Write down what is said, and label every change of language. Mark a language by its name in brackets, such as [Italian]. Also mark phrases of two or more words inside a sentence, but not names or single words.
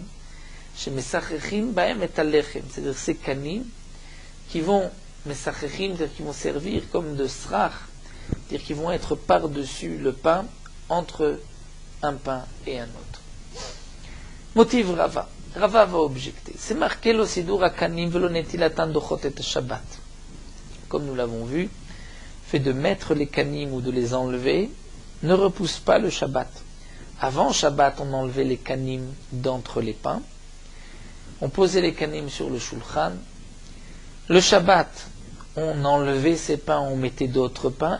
[Hebrew] שמסככים בהם את הלחם. [French] C'est-à-dire ces kanim qui vont, Mesachechim, c'est-à-dire qui vont servir comme de srach, c'est-à-dire qui vont être par-dessus le pain, entre un pain et un autre. [Hebrew] מותיב רבא. [French] Rava va objecter. C'est marqué [Hebrew] לא סידור הקנים ולא נטילתן דוחות את שבת. [French] Comme nous l'avons vu, fait de mettre les kanim ou de les enlever ne repousse pas le Shabbat. Avant Shabbat, on enlevait les kanim d'entre les pains. On posait les kanim sur le shulchan. Le Shabbat, on enlevait ces pains, on mettait d'autres pains.